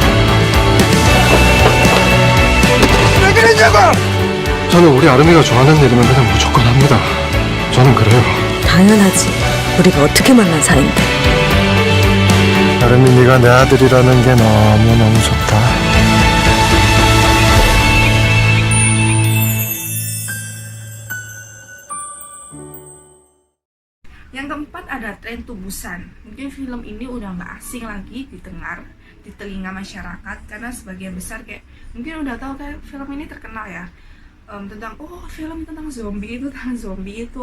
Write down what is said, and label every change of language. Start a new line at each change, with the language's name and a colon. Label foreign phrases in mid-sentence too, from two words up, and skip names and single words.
Korean: 왜 그러냐고! 저는 우리 아름이가 좋아하는 일이면 그냥 무조건 합니다. 저는 그래요. 당연하지. 우리가 어떻게 만난 사이인데. 아름이 네가 내 아들이라는 게 너무너무 좋다.
Indonesian: Yang keempat ada Train to Busan. Mungkin film ini udah nggak asing lagi didengar di telinga masyarakat karena sebagian besar kayak mungkin udah tahu kayak film ini terkenal ya, tentang film tentang zombie itu.